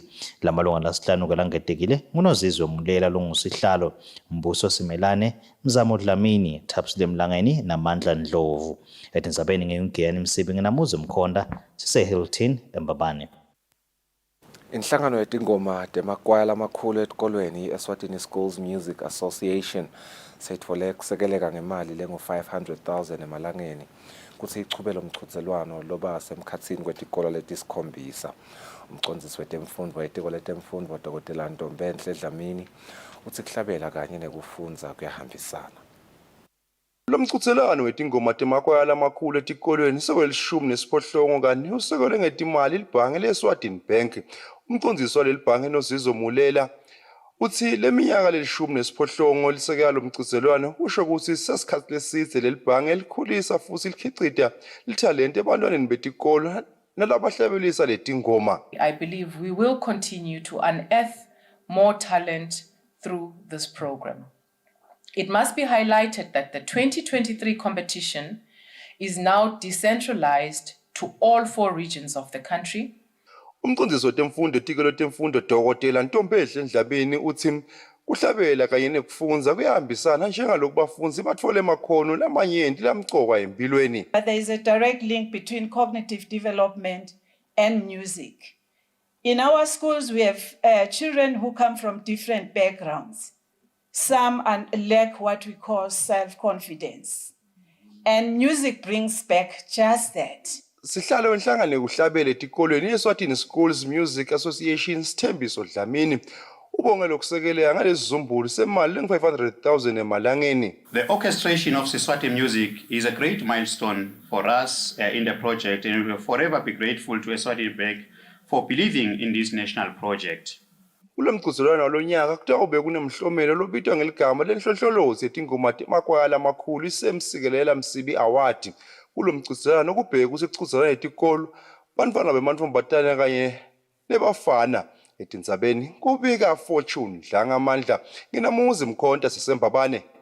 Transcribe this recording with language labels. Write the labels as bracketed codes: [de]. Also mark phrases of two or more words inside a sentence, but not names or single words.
[ss] Lamalunga lasihlanu kelangetekile ngunoZizwe Mlela longusihlalo, Mbuso Simelane, Mzamo Dlamini, Thapsile Mlangeni naMandla Ndlovu. Etindzabeni ngiyungiyani Msibi nginamuzi Mkhonda sise-Hilton eMbabane. Inhlangano yetingoma temakwaya lamakhulu etikolweni i-Eswatini Schools Music Association seyitfole kusekeleka ngemali lengu-500,000 emalangeni kuthi ichubelo umchudzelwano loba semkhatsini kwetikolo letisikhombisa. Umcondzisi wetemfundvo wetikolo letemfundvo Dr. Ntombenhle Dlamini uthi kuhlabela kanye nekufundza kuyahambisana. Lo mchudzelwano wetingoma temakwaya lamakhulu etikolweni sewelishumi kanti usekelwe ngetimali libhange le-Eswatini Bank. Umcondzisi waleli bhange noZizwe Mlela uthi leminyaka lelishumi lisekela lo mchudzelwano usho ukuthi sasikhathi lesidze leli bhange likhulisa futhi likhicita lithalente ebantwaneni betikolo nalabahlabelisa letingoma. [en] I believe we will continue to unearth more talent through this program. It must be highlighted that the 2023 competition is now decentralized to all 4 regions of the country. [ss] Umcondzisi wetemfundo etikolo letemfundo Dr. Ntombenhle Dlamini uthi kuhlabela kanye nekufundza kuyahambisana njengaloku bafundzi batfole makhono lamanyenti lamcoka empilweni. [en] But there is a direct link between cognitive development and music. In our schools, we have children who come from different backgrounds. Some lack what we call self-confidence. And music brings back just that. [ss] Sihlalo wenhlangano kuhlabele etikolweni Eswatini Schools Music Association Sithembiso Dlamini ubonge lokusekelea ngalesizumbulu semali lengu-500,000 emalangeni. [en] The orchestration of Siswati music is a great milestone for us in the project, and we will forever be grateful to Eswatini Bank for believing in this national project. [ss] Kulo mgquzulwana walonyaka kuthiwa kube kunemhlomelo lobitwa ngeligama lenhlohlolozi yetingoma temakwaya amakhulu isemsikelela Msibi Award. Kulo mgquzulwana kubheke kusicuzulwana etikolo bantwana bemantombazane kanye nebafana etindzabeni kubika Fortune Dlangamandla nginamuzi Mkhonta Sisembabane.